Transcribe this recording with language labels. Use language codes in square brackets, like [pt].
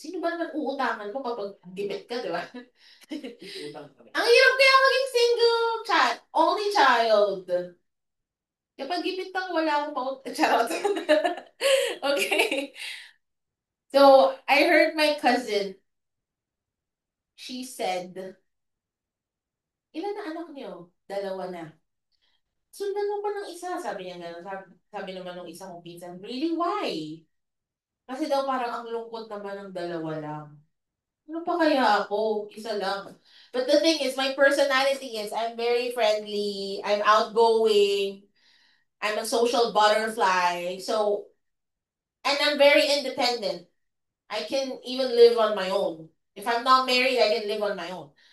[tl] Sino ba naman uutangan mo kapag gibit ka, di ba? Ang hirap kaya maging single child, only child. Kapag gipit lang, wala akong charot. Okay. [en] So, I heard my cousin, she said, [tl] ilan na anak niyo? Dalawa na. Sundan mo pa ng isa, sabi niya gano'n. Sabi naman ng isang kong pinsan, [en] really, why? [tl] Kasi daw parang ang lungkot naman ng dalawa lang. Ano pa kaya ako? Isa lang. [en] But the thing is, my personality is, I'm very friendly, I'm outgoing, I'm a social butterfly, so, and I'm very independent. I can even live on my own. If I'm not married, I can live on my own.